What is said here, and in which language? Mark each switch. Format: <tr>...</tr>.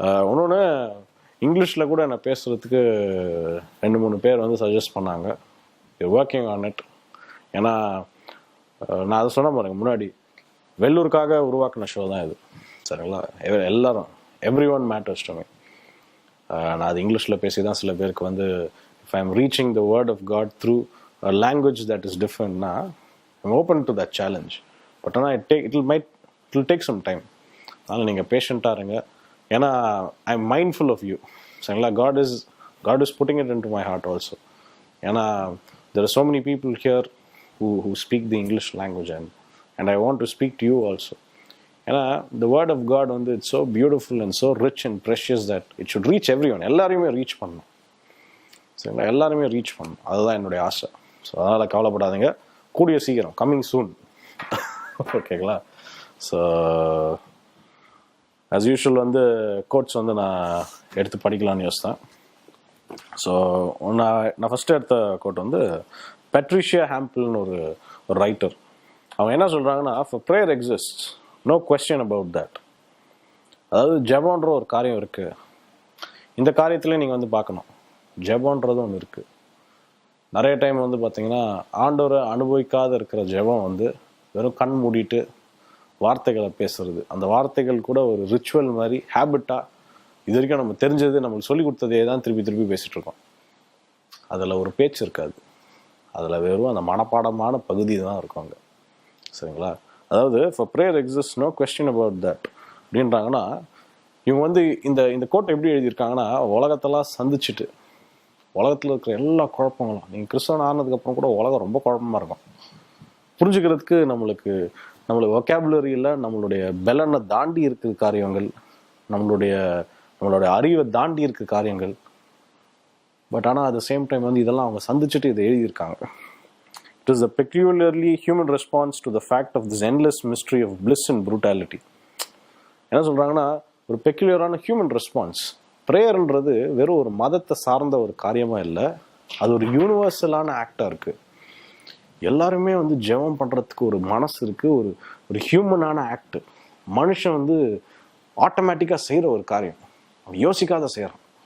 <ta>இன்னொன்று, இங்கிலீஷில் கூட என்னை பேசுகிறதுக்கு 2-3 பேர் சஜஸ்ட் பண்ணாங்க.</ta> <en>Working on it.</en> <ta>ஏன்னா நான் அதை சொன்ன பாருங்க, முன்னாடி வெள்ளூருக்காக உருவாக்கின ஷோ தான் இது, சரிங்களா?</ta> <en>எல்லாரும் everyone matters to me.</en> <ta>நான் அது இங்கிலீஷில் பேசி தான் சில பேருக்கு</ta> <en>if I'm reaching the word of God through a language that is different, I'm open to that challenge. But it will take some time.</en> <ta>அதனால் நீங்கள் பேஷண்ட்டாக இருங்க.</ta> <en>ஏன்னா I'm mindful of you, சரிங்களா? God is putting it into my heart also. ஏன்னா there are so many people here who speak the English language and I want to speak to you also. ஏன்னா the word of God it's so beautiful and so rich and precious that it should reach everyone.</en> <ta>எல்லாரையுமே reach பண்ணணும், சரிங்களா? எல்லாருமே reach பண்ணணும், அதுதான் என்னுடைய ஆசை. So அதனால் கவலைப்படாதீங்க, கூடிய சீக்கிரம், கம்மிங் சூன். ஓகேங்களா? ஸோ ஆஸ் யூஷுவல் கோட்ஸ் நான் எடுத்து படிக்கலான்னு யோசித்தேன். ஸோ நான் ஃபஸ்ட்டு எடுத்த கோட் பெட்ரிஷியா ஹாம்பிள்னு ஒரு ரைட்டர். அவங்க என்ன சொல்கிறாங்கன்னா,</ta> <en>for prayer exists, no question about that.</en> <ta>அதாவது ஜெபம்ன்ற ஒரு காரியம் இருக்குது. இந்த காரியத்திலே நீங்கள் பார்க்கணும், ஜெபம்ன்றது ஒன்று இருக்குது. நிறைய டைம் பார்த்தீங்கன்னா ஆண்டவரை அனுபவிக்காத இருக்கிற ஜெபம் வெறும் கண் மூடிட்டு வார்த்தைகளை பேசுறது. அந்த வார்த்தைகள் கூட ஒரு ரிச்சுவல் மாதிரி, ஹேபிட்டாக இது வரைக்கும் நம்ம தெரிஞ்சது, நம்மளுக்கு சொல்லி கொடுத்ததே தான் திருப்பி பேசிகிட்டு இருக்கோம். அதில் ஒரு பேச்சு இருக்காது, அதில் வெறும் அந்த மனப்பாடமான பகுதி தான் இருக்கும் அங்கே, சரிங்களா? அதாவது</ta> <en>for prayer exists, no question about that</en> <ta>அப்படின்றாங்கன்னா, இவங்க இந்த கோட்டை எப்படி எழுதியிருக்காங்கன்னா, உலகத்தெல்லாம் சந்திச்சுட்டு, உலகத்தில் இருக்கிற எல்லா குழப்பங்களும், நீங்கள் கிறிஸ்தவன் ஆனதுக்கப்புறம் கூட உலகம் ரொம்ப குழப்பமாக இருக்கும். புரிஞ்சுக்கிறதுக்கு நம்மளுக்கு வொக்காபுலரியில் நம்மளுடைய பெலனை தாண்டி இருக்கிற காரியங்கள், நம்மளுடைய அறிவை தாண்டி இருக்கிற காரியங்கள். பட் ஆனால்</ta> <en>at the same time</en> <ta>இதெல்லாம் அவங்க சந்திச்சுட்டு இதை எழுதியிருக்காங்க.</ta> <en>It is a peculiarly human response to the fact of this endless mystery of bliss and brutality.</en> <ta>என்ன சொல்கிறாங்கன்னா, ஒரு பெக்யூலியரான ஹியூமன் ரெஸ்பான்ஸ். ப்ரேயர்ன்றது வெறும் ஒரு மதத்தை சார்ந்த ஒரு காரியமாக இல்லை, அது ஒரு யூனிவர்சலான ஆக்டாக இருக்குது. எல்லாருமே வந்து ஜெபம் பண்ணுறதுக்கு ஒரு மனசு இருக்குது, ஒரு ஒரு ஹியூமனான ஆக்ட். மனுஷன் வந்து ஆட்டோமேட்டிக்காக செய்கிற ஒரு காரியம், யோசிக்காத செய்கிறான்.</ta>